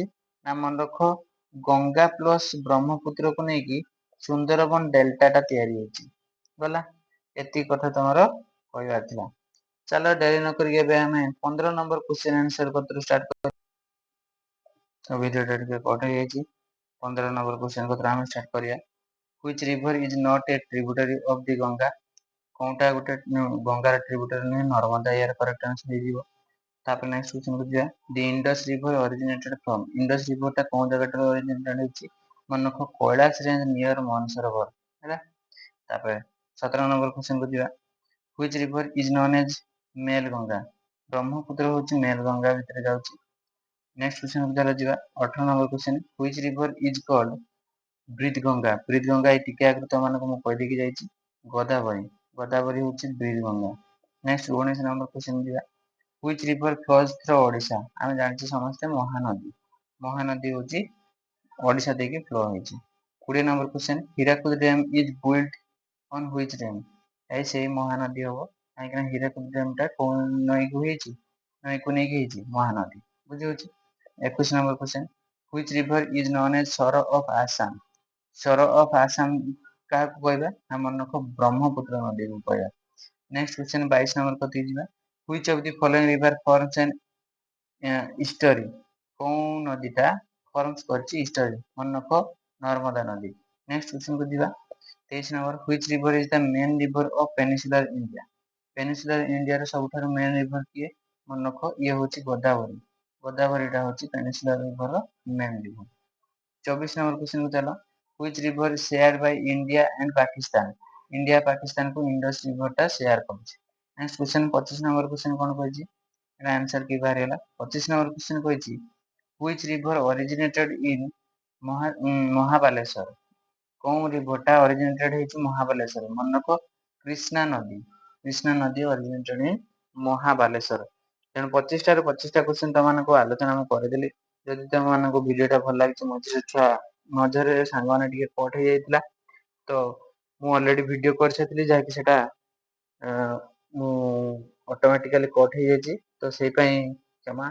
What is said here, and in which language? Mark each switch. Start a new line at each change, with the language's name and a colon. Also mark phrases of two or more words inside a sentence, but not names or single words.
Odia: ନା ମନେ ରଖ ଗଙ୍ଗା ପ୍ଲସ ବ୍ରହ୍ମପୁତ୍ରକୁ ନେଇକି ସୁନ୍ଦରବନ ଡେଲ୍ଟା ଟା ତିଆରି ହେଇଛି। ଗଲା, ଏତିକି କଥା ତମର କହିବାର ଥିଲା। ଚାଲ ଡେରି ନକରିକି ଏବେ ଆମେ 15
English: number question answer
Odia: କତିରୁ ଷ୍ଟାର୍ଟ କରିବା। ତ ଭିଡିଓ ଟା ଟିକେ କଟ ହେଇଯାଇଛି। 15
English: number question
Odia: କତିରୁ ଆମେ ଷ୍ଟାର୍ଟ କରିବା।
English: Which river is not a tributary of the Ganga?
Odia: କୋଉଟା ଗୋଟେ ଗଙ୍ଗାର ଟ୍ରିବ୍ୟୁଟାରି ନୁହେଁ, ନର୍ମଦା ଏହାର
English: correct answer
Odia: ହେଇଯିବ।
English: ତାପରେ next question
Odia: କୁ ଯିବା।
English: The Indus River originated from,
Odia: ଇଣ୍ଡସ୍ ରିଭର ଟା କୋଉ ଜାଗାଠାରୁ ଅରିଜିନେଟେଡ ହେଇଛି? ମନେ ରଖ କୈଳାସ
English: range near
Odia: ମାନସରୋବର ହେଲା।
English: ତାପରେ 17 number question
Odia: କୁ ଯିବା।
English: Which river is known as ମେଲ ଗଙ୍ଗା?
Odia: ବ୍ରହ୍ମପୁତ୍ର ହଉଛି ମେଲ ଗଙ୍ଗା ଭିତରେ ଯାଉଛି।
English: next question
Odia: କୁ ଯିବା।
English: 18 number question, Which river is called ବ୍ରିଦ ଗଙ୍ଗା?
Odia: ବ୍ରିଦ ଗଙ୍ଗା ଏଇ ଟିକେ ଆଗରୁ ତମମାନଙ୍କୁ ମୁଁ କହିଦେଇକି ଯାଇଛି, ଗୋଦାବରୀ, ଗୋଦାବରୀ ହଉଛି ବ୍ରିଦ ଗଙ୍ଗା।
English: next 19 number question ଯିବା। Which river flows through ଓଡ଼ିଶା?
Odia: ଆମେ ଜାଣିଛେ ସମସ୍ତେ ମହାନଦୀ, ମହାନଦୀ ହଉଛି ଓଡ଼ିଶା ଦେଇକି ଫ୍ଲୋ ହେଇଛି।
English: 20 number question, Hirakud dam is built on which dam?
Odia: ଏଇ ସେଇ ମହାନଦୀ ହବ, କାହିଁକିନା ହୀରାକୁଦ ଡ୍ୟାମ ଟା କୋଉ ନଈକୁ ହେଇଛି? ନଈକୁ ନେଇକି ହେଇଛି, ମହାନଦୀ। ବୁଝିହଉଛି।
English: 21 number question, Which river is known as Sorrow of Assam? Sorrow of Assam
Odia: କାହାକୁ କହିବା? ନା ମନେ ରଖ ବ୍ରହ୍ମପୁତ୍ର ନଦୀକୁ କହିବା।
English: next question 22 number
Odia: କତିକି ଯିବା।
English: Which of the following river forms an estuary?
Odia: କୋଉ ନଦୀଟା ଫର୍ମସ କରିଛି ଇଷ୍ଟରୀ? ମନେ ରଖ ନର୍ମଦା ନଦୀ।
English: next question
Odia: କୁ ଯିବା। 23 ନମ୍ବର,
English: Which river is the main river of peninsular India?
Odia: peninsular ଇଣ୍ଡିଆର ସବୁଠାରୁ
English: main river
Odia: କିଏ? ମନେ ରଖ ଇଏ ହଉଛି ଗୋଦାବରୀ। ଗୋଦାବରୀଟା ହଉଛି
English: peninsular riverର main river. 24 number question
Odia: କୁ ଚାଲ।
English: Which river is shared by India and Pakistan?
Odia: ଇଣ୍ଡିଆ ପାକିସ୍ତାନକୁ ଇଣ୍ଡସ୍ ରିଭର ଟା ସେୟାର କରୁଛି।
English: next question 25 number question
Odia: କଣ କହିଛି? ଏଟା ଆନ୍ସର କି ବାହାରିଗଲା।
English: 25 number question
Odia: କହିଛି,
English: Which river originated in ମହାବାଲେଶ୍ୱର?
Odia: କୋଉ ରିଭର ଟା ଅରିଜିନେଟେଡ ହେଇଛି ମହାବାଲେଶ୍ୱର? ମନେ ରଖ କୃଷ୍ଣା ନଦୀ, କୃଷ୍ଣା ନଦୀ
English: originated in
Odia: ମହାବାଲେଶ୍ୱର। ତେଣୁ 25ଟାରୁ 25ଟା କ୍ୱେଶ୍ଚନ ତମମାନଙ୍କୁ ଆଲୋଚନା ମୁଁ କରିଦେଲି। ଯଦି ତମମାନଙ୍କୁ ଭିଡିଓ ଟା ଭଲ ଲାଗିଛି, ମଝିରେ ସାଙ୍ଗମାନେ ଟିକେ କଟ ହେଇଯାଇଥିଲା, ତ ମୁଁ
English: already video
Odia: କରିସାରିଥିଲି ଯାହାକି ସେଟା ମୁଁ
English: automatically cut
Odia: ହେଇଯାଇଛି, ତ ସେଇ ପାଇଁ କ୍ଷମା।